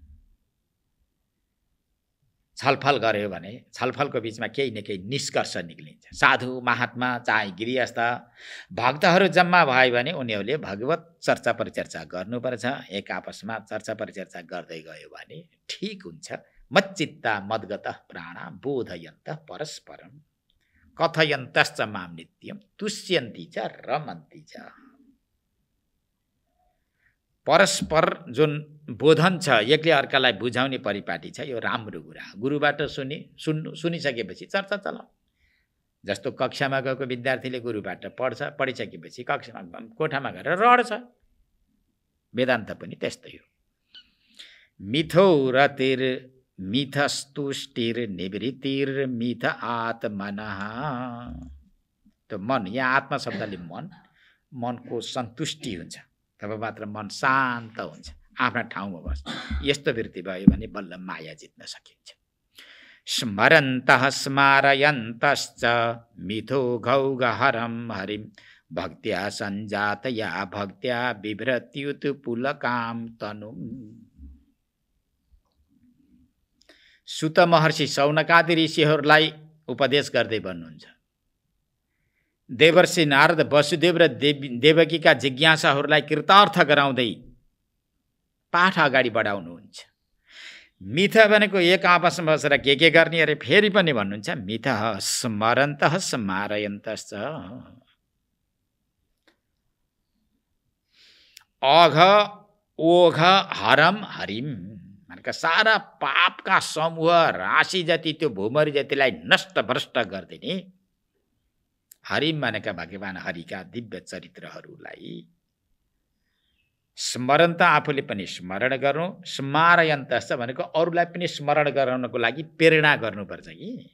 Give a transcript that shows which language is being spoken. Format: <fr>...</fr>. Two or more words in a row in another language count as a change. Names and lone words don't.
<ne>छलफल गर्यो भने छलफलको बिचमा केही न केही निष्कर्ष निक्लिन्छ। साधु महात्मा चाहे गृहस्थ भक्तहरू जम्मा भयो भने उनीहरूले भगवत चर्चा परिचर्चा गर्नुपर्छ। एक आपसमा चर्चा परिचर्चा गर्दै गयो भने ठिक हुन्छ।</ne> <sa>मच्चित्ता मद्गतः प्राणा बोधयन्त परस्परम कथयन्तश्च मां नित्यं तुष्यन्ति च रमन्ति च।</sa> <ne>परस्पर जुन बोधन छ, एकले अर्कालाई बुझाउने परिपाटी छ, यो राम्रो कुरा। गुरुबाट सुनिसकेपछि चर्चा चलाऊ। जस्तो कक्षामा गएको विद्यार्थीले गुरुबाट पढिसकेपछि कक्षामा कोठामा गएर रड्छ। वेदान्त पनि त्यस्तै हो।</ne> <sa>मिथो रतिर मिथस्तुष्टिर निवृत्तिर मिथ आत्मनः।</sa> <ne>त मन, यहाँ आत्मा शब्दले मनको सन्तुष्टि हुन्छ, तब मात्र मन शान्त हुन्छ, आफ्ना ठाउँमा बस्छ। यस्तो वृत्ति भयो भने बल्ल माया जित्न सकिन्छ।</ne> <sa>स्मरन्तः स्मारयन्तश्च मिथो घौगहरं हरिं भक्त्या सञ्जातया भक्त्या बिभ्रत्युत्पुलकां तनुम्।</sa> <ne>सुत महर्षि शौनकादि ऋषिहरूलाई उपदेश गर्दै भन्नुहुन्छ, देवर्षि नारद वसुदेव र देवकीका जिज्ञासाहरूलाई कृतार्थ गराउँदै पाठ अगाडि बढाउनुहुन्छ। मिथ भनेको एक आपसमा बसेर के गर्ने अरे फेरि पनि भन्नुहुन्छ, मिथ</ne> <sa>स्मरन्तः स्मारयन्तश्च। अघ ओघ हरम हरिम</sa> <ne>भनेका सारा पापका समूह राशि जति, त्यो भूमरी जतिलाई नष्ट भ्रष्ट गरिदिने हरिम भनेका भगवान हरिका दिव्य चरित्रहरूलाई स्मरण त आफूले पनि स्मरण गर्नु, स्मारयन्तश्च भनेको अरूलाई पनि स्मरण गराउनको लागि प्रेरणा गर्नुपर्छ कि।</ne>